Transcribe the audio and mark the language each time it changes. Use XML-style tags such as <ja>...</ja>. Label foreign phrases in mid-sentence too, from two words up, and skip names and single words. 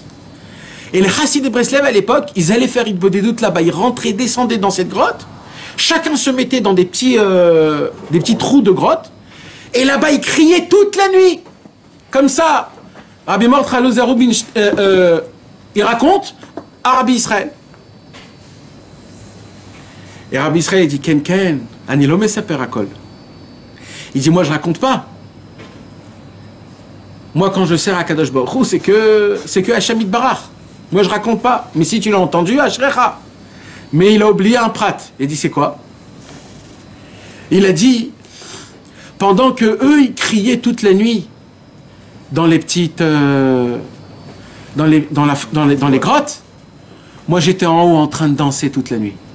<fr>Et les Chassidei Breslev, à l'époque, ils allaient faire une bodédoute là-bas, ils rentraient, descendaient dans cette grotte, chacun se mettait dans des petits trous de grotte, et là-bas, ils criaient toute la nuit. Comme ça, Rabbi Mortrelou Zarubinstein, il raconte à Rabbi Israël. Et Rabbi Israël dit,</fr> <he>כן כן, אני לא מספר הכל.</he> <fr>Il dit, moi je raconte pas. Moi quand je sers à</fr> <he>קדוש ברוך הוא,</he> <fr>c'est que</fr> <he>השם יתברך.</he> <fr>Moi je raconte pas. Mais si tu l'as entendu, Ashrecha. Mais il a oublié un prat. Il dit, c'est quoi? Il a dit, pendant que eux ils criaient toute la nuit dans les petites dans les grottes, moi j'étais en haut en train de danser toute la nuit.</fr>